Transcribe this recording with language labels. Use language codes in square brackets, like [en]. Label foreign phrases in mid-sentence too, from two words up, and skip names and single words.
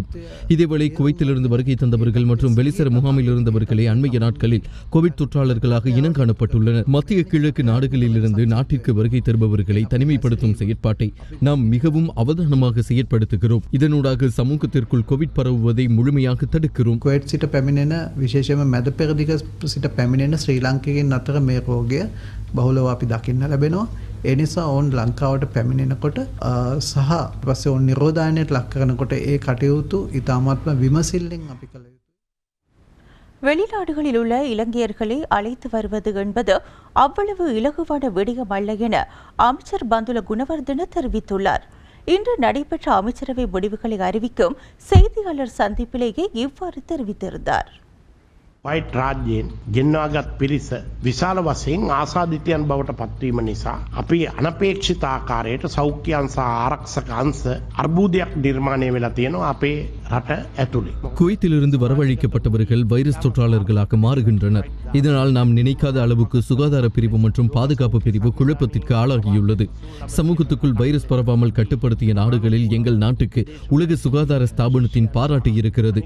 [ta] இதேவேளை குவைத்திலிருந்து வருகை தந்தவர்கள் மற்றும் வெளிசர முகாமில் இருந்தவர்களே அண்மைய நாட்களில் கோவிட் தொற்றாளர்களாக இனங்காணப்பட்டுள்ளனர். மத்திய கிழக்கு நாடுகளிலிருந்து நாட்டிற்கு வருகை தருபவர்களை தனிமைப்படுத்தும் செயற்பாட்டை நாம் மிகவும் அவதானமாக செயற்படுத்துகிறோம். இதனூடாக சமூகத்திற்குள் கோவிட் பரவுவதை முழுமையாக தடுக்கிறோம். [si] කොවිඩ් සිට පැමිණෙන විශේෂයෙන්ම මැද පෙරදිග සිට පැමිණෙන ශ්‍රී ලාංකිකයන් අතර මේ රෝගය බහුලව අපි දකින්න ලැබෙනවා. ඒ නිසා ඔවුන් ලංකාවට පැමිණෙනකොට සහ ඊපස්සේ ඔවුන් නිරෝධායනයට ලක් කරනකොට ඒ කටයුතු ඉතාමත්ම විමසිල්ලෙන් අපි කළ යුතුයි. [ta] வெளிநாடுகளில் உள்ள இலங்கையர்களை அழைத்து வருவது என்பது அவ்வளவு இலகுவான விடயம் அல்ல என அமைச்சர் பந்துல குணவர்தன தெரிவித்துள்ளார். இன்று நடைபெற்ற அமைச்சரவை முடிவுகளை அறிவிக்கும் செய்தியாளர் சந்திப்பிலேயே இவ்வாறு தெரிவித்திருந்தார். [si] වයිට් රාජ්‍යයෙන් ගෙන්වාගත් පිරිස විශාල වශයෙන් ආසාදිතයන් බවට පත්වීම නිසා අපි අනපේක්ෂිත ආකාරයට සෞඛ්‍ය අංශ ආරක්ෂක අංශ අර්බුදයක් නිර්මාණය වෙලා තියෙනවා අපේ රට ඇතුළේ. [ta] குவைத்திலிருந்து வரவழைக்கப்பட்டவர்கள் வைரஸ் தொற்றாளர்களாக மாறுகின்றனர். இதனால் நாம் நினைக்காத அளவுக்கு சுகாதார பிரிவு மற்றும் பாதுகாப்பு பிரிவு குழப்பத்திற்கு ஆளாகியுள்ளது. சமூகத்துக்குள் வைரஸ் பரவாமல் கட்டுப்படுத்திய நாடுகளில் எங்கள் நாட்டுக்கு உலக சுகாதார ஸ்தாபனத்தின் பாராட்டு இருக்கிறது.